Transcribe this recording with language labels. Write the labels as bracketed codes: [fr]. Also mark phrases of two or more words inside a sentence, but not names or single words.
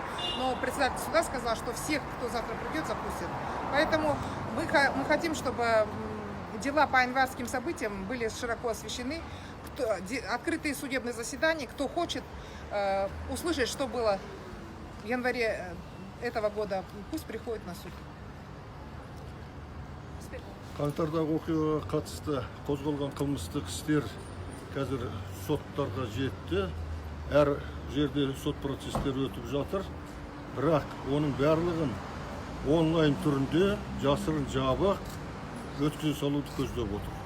[ru] Но председатель суда сказал, что всех, кто завтра придет, запустят. Поэтому мы хотим, чтобы дела по январским событиям были широко освещены. Открытые судебные заседания. Кто хочет услышать, что было в январе этого года, пусть приходит на суд. [kk] Қаңтардағы оқиғаға қатысты қозғалған қылмыстық істер қазір соттарға жетті. Әр жерде сот процестері өтіп жатыр. Бірақ оның барлығын онлайн түрінде жасырын жабық өткізе салуды көздеп отыр.